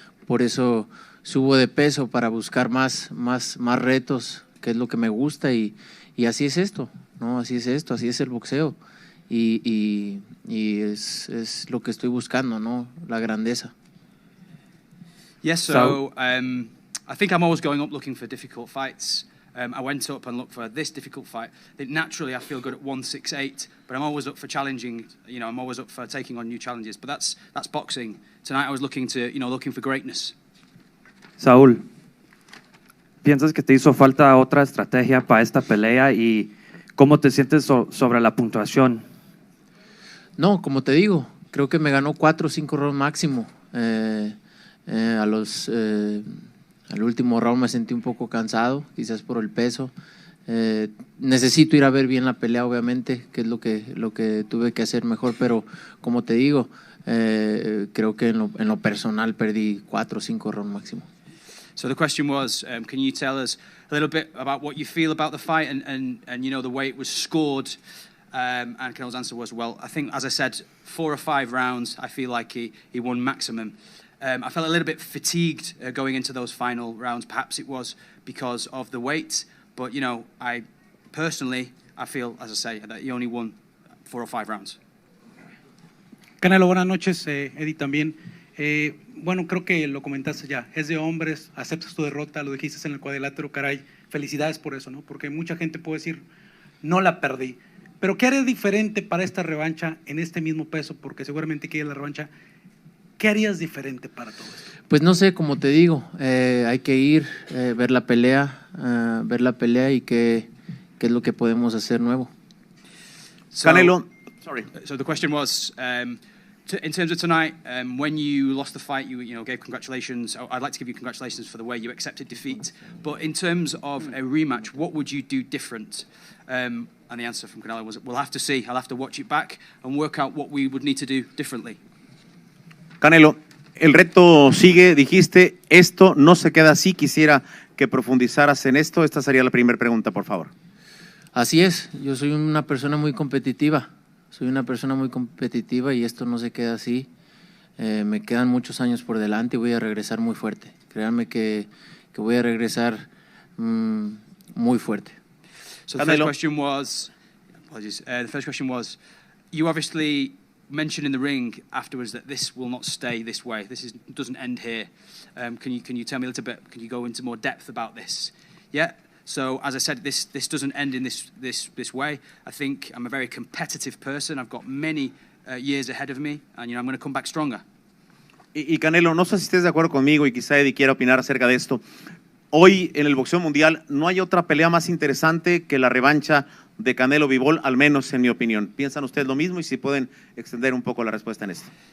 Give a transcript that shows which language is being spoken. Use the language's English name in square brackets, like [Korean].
[Spanish] Por eso subo de peso, para buscar más retos, que es lo que me gusta, y así es esto, ¿no? Así es esto, así es el boxeo, y es lo que estoy buscando, ¿no? La grandeza. [English] Yes, so I think I'm always going up looking for difficult fights. I went up and looked for this difficult fight. Naturally, I feel good at 168, but I'm always up for challenging. I'm always up for taking on new challenges. But that's boxing. Tonight, I was looking for greatness. [Spanish] Saúl, ¿piensas que te hizo falta otra estrategia para esta pelea y cómo te sientes sobre la puntuación? No, como te digo, creo que me ganó 4 o 5 rounds máximo. Al último round me sentí un poco cansado, quizás por el peso. Necesito ir a ver bien la pelea, obviamente, que es lo que tuve que hacer mejor, pero como te digo, creo que en lo personal perdí 4 o 5 rounds máximo. [English] So the question was, can you tell us a little bit about what you feel about the fight and the way it was scored? And Canelo's answer was, well, I think, as I said, 4 or 5 rounds, I feel like he won maximum. I felt a little bit fatigued going into those final rounds. Perhaps it was because of the weight, but I feel, as I say, that he only won 4 or 5 rounds. [Spanish] Canelo, buenas noches, Eddie también. Bueno, creo que lo comentaste ya, es de hombres, aceptas tu derrota, lo dijiste en el cuadrilátero, caray, felicidades por eso, ¿no? Porque mucha gente puede decir, no la perdí, pero ¿qué harías diferente para esta revancha en este mismo peso? Porque seguramente quieres la revancha. ¿Qué harías diferente para todo esto? Pues no sé, como te digo, hay que ir, ver la pelea y qué es lo que podemos hacer nuevo. [English] Canelo, sorry. So the question was, in terms of tonight, when you lost the fight, you gave congratulations. I'd like to give you congratulations for the way you accepted defeat. But in terms of a rematch, what would you do different? And the answer from Canelo was, we'll have to see. I'll have to watch it back and work out what we would need to do differently. [Spanish] Canelo, el reto sigue, dijiste, esto no se queda así, quisiera que profundizaras en esto. Esta sería la primera pregunta, por favor. Así es, yo soy una persona muy competitiva, y esto no se queda así. Me quedan muchos años por delante y voy a regresar muy fuerte. Créanme que voy a regresar muy fuerte. [English] So the first question was, you obviously mentioned in the ring afterwards that this will not stay this way. Doesn't end here. Can you tell me a little bit? Can you go into more depth about this? Yeah. So as I said, this doesn't end in this way. I think I'm a very competitive person. I've got many years ahead of me, and I'm going to come back stronger. [Spanish] Y Canelo, no sé si estés de acuerdo conmigo y quizá Eddie quiera opinar acerca de esto. Hoy en el boxeo mundial no hay otra pelea más interesante que la revancha de Canelo Bivol, al menos en mi opinión. ¿Piensan ustedes lo mismo? Y si pueden extender un poco la respuesta en esto.